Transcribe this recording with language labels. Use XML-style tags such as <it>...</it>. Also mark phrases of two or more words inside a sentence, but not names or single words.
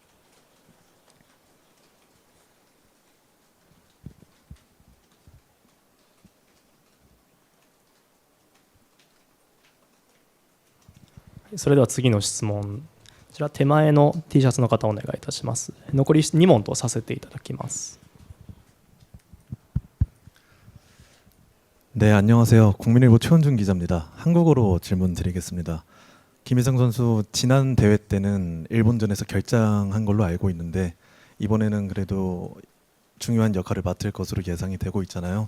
<ko>네,</ko> <ja>それでは次の質問、こちら手前の T シャツの方お願いいたします。残り2問とさせていただきます。</ja> <ko>네, 안녕하세요. 국민일보 최원준 기자입니다. 한국어로 질문 드리겠습니다. 김희성 선수 지난 대회 때는 일본전에서 결장한 걸로 알고 있는데 이번에는 그래도 중요한 역할을 맡을 것으로 예상이 되고 있잖아요.</ko>